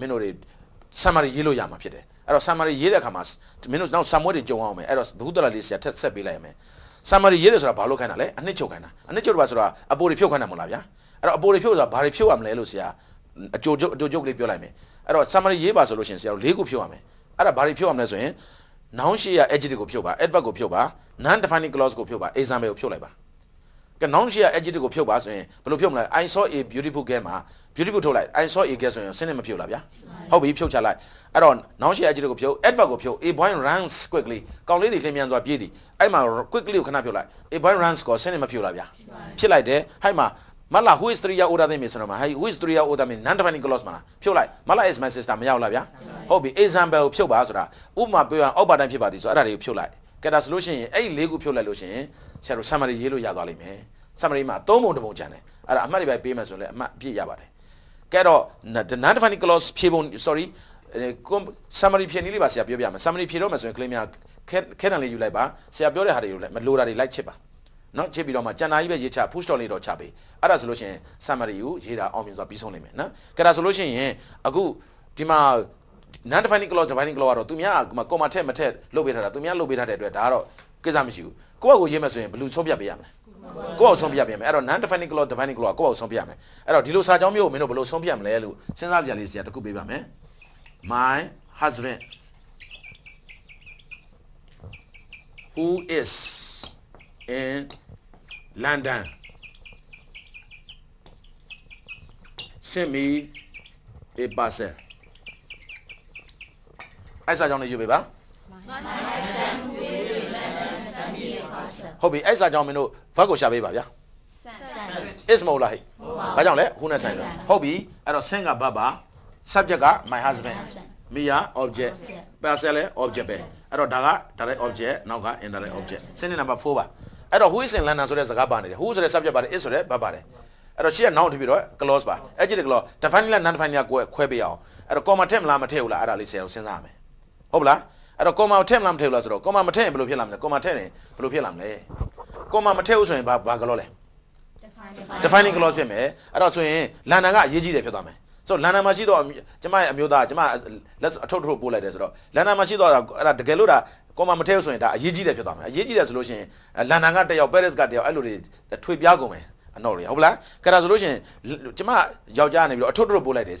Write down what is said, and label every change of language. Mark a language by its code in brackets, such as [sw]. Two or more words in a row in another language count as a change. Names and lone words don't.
[my] င်းတို့တွေ summary ရေးလို့ရမှာဖြစ်တယ်အဲ့တော့ summary ရေးတဲ့အခါမှာမင်းတို့နောက် summary တွေကြုံအောင်မယ်အဲ့တော့ဘုသူရလေးဆရာထက်ဆက်ပေးလိုက်ရမယ် summary ရေးတယ်ဆိုတာဘာလို့ခိုင်းတာလဲအနှစ်ချုပ်ခိုင်းတာအနှစ်ချုပ်တယ်ဆိုတာအပိုတွေဖြုတ်ခိုင်းတာမဟုတ်လားဗျာအဲ့တော့အပိုတွေဖြုတ်ဆိုတာဘာတွေဖြုတ်ရမလဲလို့ဆရာအကျိုးချုပ်လေးပြောလိုက် မယ်အဲ့တော့ summary ရေးပါဆိုလို့ရှိရင်ဆရာတို့၄ခုဖြုတ်ရမယ်အဲ့ဒါဘာတွေဖြုတ်ရမလဲဆိုရင် noun ရှိရ adjective ကိုဖြုတ်ပါ adverb ကိုဖြုတ်ပါ [en] non defining clause [my] ကိုဖြုတ်ပါ example ကိုဖြုတ်လိုက်ပါကဲ noun ရှိရ adjective ကိုဖြုတ်ပါဆိုရင်ဘယ်လိုဖြုတ်မလဲ [en] I saw a beautiful girl [my] မှာ beautiful ထုတ်လိုက် [en] I saw a girl [my] ဆိုရင်စနစ်မဖြုတ်လားဗျာဟုတ်ပြီဖြုတ်ချလိုက်အဲ့တော့ noun ရှိရ adjective ကိုဖြုတ် adverb ကိုဖြုတ် [en] a boy runs quickly [my] ကောင်လေးတွေလင်း မြန်စွာပြေးသည်အဲ့မှာ quickly ကိုခဏဖြုတ်လိုက် [en] a boy runs [my] ကိုစနစ်မဖြုတ်လားဗျာဖြစ်လိုက်တယ်ဟိုက်မှာမလာ [en] who is 3 order [my] သိမ့်မယ်ဆိုတော့မှာ [en] who is 3 order [my] မင်း [en] non defining clause [my] မှာဖြုတ်လိုက်မလာ [en] is my sister [my] မရောက်လားဗျာဟုတ်ပြီ example ကိုဖြုတ်ပါဆိုတာဥပမာပြောရင်အောက်ပါတိုင်းဖြစ်ပါသည်ဆိုအဲ့ဒါတွေကိုဖြုတ်လိုက်ကဲဒါဆိုလို့ရှိရင်အဲ့ဒီ၄ခုဖြုတ်လိုက်လို့ရှိရင်ဆရာတို့ summary ရေးလို့ရသွားလိမ့်မယ် summary မှာ၃ပုံတစ်ပုံကျန်တယ်အဲ့ဒါအမှတ်တွေပဲပေးမယ်ဆိုရင်လည်းအမှတ်ပြည့်ရပါတယ်ကဲတော့ [en] non defining clause [my] ဖြည့်ပုံ sorry summary ဖြည့်နည်းလေးပါဆရာပြောပြမယ် summary ဖြည့်တော့မယ်ဆိုရင် claim များခဲတံလေးယူလိုက်ပါဆရာပြောတဲ့ဟာတွေကိုလည်းမလိုတာတွေလိုက်ချစ်ပါနော်ချစ်ပြီးတော့မှကျန်တာကြီးပဲရေးချ push တော့လေးတော့ချပေးအဲ့ဒါဆိုလို့ရှိရင် summary ကိုရေးတာအောင်မြင်စွာပြီးဆုံးနိုင်မယ်နော်ကဲဒါဆိုလို့ရှိရင်အခုဒီမှာ non [en] defining clause defining clause [my] ကတော့သူများက comma ထည့်မထည့်လုပ်ပေးထားတာသူများလုပ်ပေးထားတဲ့အတွက်ဒါ ကတော့ကိစ္စမရှိဘူးကိုယ့်အကိုရေးမယ်ဆိုရင်ဘယ်လိုဆုံးဖြတ်ပေးရမလဲကိုယ့်အဆုံးဖြတ်ပေးရမယ်အဲ့တော့ [en] non defining clause defining clause [my] ကိုယ့်အဆုံးဖြတ်ရမယ်အဲ့တော့ဒီလိုစာကြောင်းမျိုးကိုမင်းတို့ဘယ်လိုဆုံးဖြတ်မလဲလို့စဉ်းစားစရာလေးဆရာတစ်ခုပေးပါမယ် [en] my husband who is in London send me a parcel [my] အဲ့စာကြောင်းလေးယူပေးပါ [en] My husband who is in London sent me a parcel [my] ဟုတ်ပြီအဲ့စာကြောင်းမင်းတို့ verb ကိုရှာပေးပါဗျာ [en] send [my] is မဟုတ်လားဟဲ့ဘာကြောင့်လဲ who နဲ့ဆိုင်တယ်ဟုတ်ပြီအဲ့တော့ send က verb ပါ subject က [en] my husband [my] me က object parcel လဲ object ပဲအဲ့တော့ဒါက [en] direct object [my] နောက်က [en] indirect object sentence number [my] 4ပါအဲ့တော့ [en] who is in London [my] ဆိုတဲ့စကားပါနေတယ် who ဆိုတဲ့ subject ပါတယ် is ဆိုတဲ့ verb ပါတယ်အဲ့တော့ရှေ့က noun ထည့်ပြီးတော့ clause ပါ [en] adjective clause defining [my] လား [en] non defining [my] လားခွဲပေးအောင်အဲ့တော့ comma ထည့်မလားမထ ည့်ဘူးလားအဲ့ဒါလေးဆရာတို့စဉ်းစားရမယ်ဟုတ်လားအဲ့တော့ comma ထည့်မလားမထည့်ဘူးလားဆိုတော့ comma မထည့်ရင်ဘယ်လိုဖြစ်လာမလဲ comma ထည့်ရင်ဘယ်လိုဖြစ်လာမလဲ comma မထည့်ဘူးဆိုရင်ဘာ clause လဲ [en] defining clause [my] ဖြစ်မယ်အဲ့တော့ဆိုရင် London ကအရေးကြီးတယ်ဖြစ်သွားမယ်ဆိုတော့ London မှာရှိတော့ကျမရဲ့အမျိုးသားကျမလက်အထုပ်ပို့လိုက်တယ်ဆိုတော့ London မှာရှိတော့အဲ့ဒါတကယ်လို့ဒါ comma မထည့်ဘူးဆိုရင်ဒါအရေးကြီးတယ်ဖြစ်သွားမယ်အရေးကြီးတယ်ဆိုလို့ရှိရင် London ကတယောက် Paris ကတယောက်အဲ့လိုတွေထွေပြားကုန်မယ်အနော်လေဟုတ်လားကဲဒါဆိုလို့ရှိရင်ကျမယောက်ျားနေပြီးတော့အထုပ်ပို့လိုက်တယ်ဆ